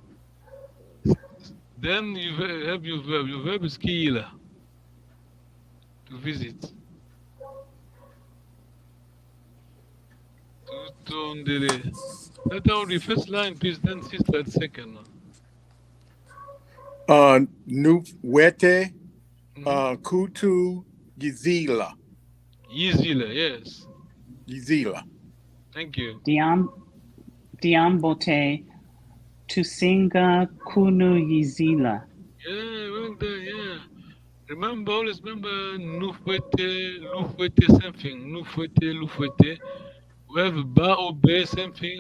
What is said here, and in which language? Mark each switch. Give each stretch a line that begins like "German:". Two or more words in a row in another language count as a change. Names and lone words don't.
English: Then you have your verb. Your verb is Kila. To visit. That's our first line, please. Then sister at second.
Kongo: Nufuete Kutu Yizila. Yizila, yes. Yizila.
English: Thank you.
Kongo: Diambote Tusinga Kunu Yizila.
English: Yeah, well done, yeah. Always remember Nufuete something.
Kongo: Nufuete.
English: We have ba or be something.